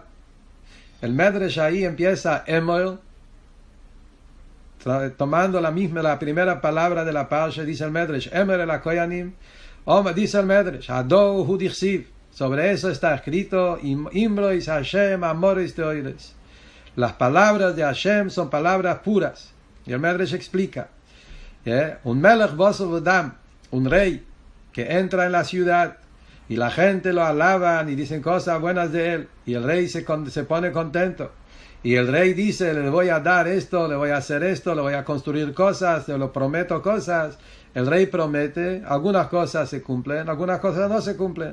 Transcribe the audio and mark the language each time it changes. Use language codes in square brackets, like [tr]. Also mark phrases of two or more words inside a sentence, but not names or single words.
[es] El Medrash ahí empieza Emoel, tomando la primera palabra de la parsha, dice el Medrash, [he] אמור אל הכהנים, [es] dice el Medrash, [arc] הדא הוא דכתיב, [es] sobre eso está escrito, [he] אמרות השם אמרות טהורות. [es] Las palabras de Hashem son palabras puras. Y el Medrash explica, un [he] מלך בשר ודם, [es] un rey que entra en la ciudad, y la gente lo alaban y dicen cosas buenas de él, y el rey se pone contento, y el rey dice, le voy a dar esto, le voy a hacer esto, le voy a construir cosas, le lo prometo cosas. el rey promete, algunas cosas se cumplen, algunas cosas no se cumplen.